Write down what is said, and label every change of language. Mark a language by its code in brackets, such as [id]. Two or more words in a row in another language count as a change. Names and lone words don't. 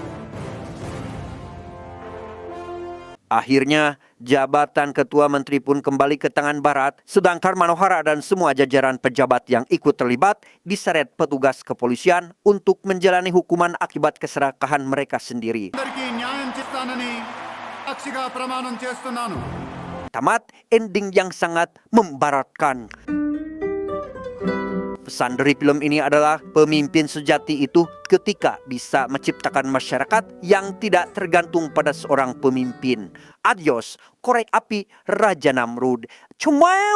[id] Akhirnya, jabatan Ketua Menteri pun kembali ke tangan Barat, sedangkan Manohara dan semua jajaran pejabat yang ikut terlibat diseret petugas kepolisian untuk menjalani hukuman akibat keserakahan mereka sendiri. [te] అందరికీ న్యాయం చేస్తానని సాక్షిగా ప్రమాణం చేస్తున్నాను. [id] Tamat ending yang sangat membaratkan. Pesan dari film ini adalah pemimpin sejati itu ketika bisa menciptakan masyarakat yang tidak tergantung pada seorang pemimpin. Adios, korek api Raja Namrud.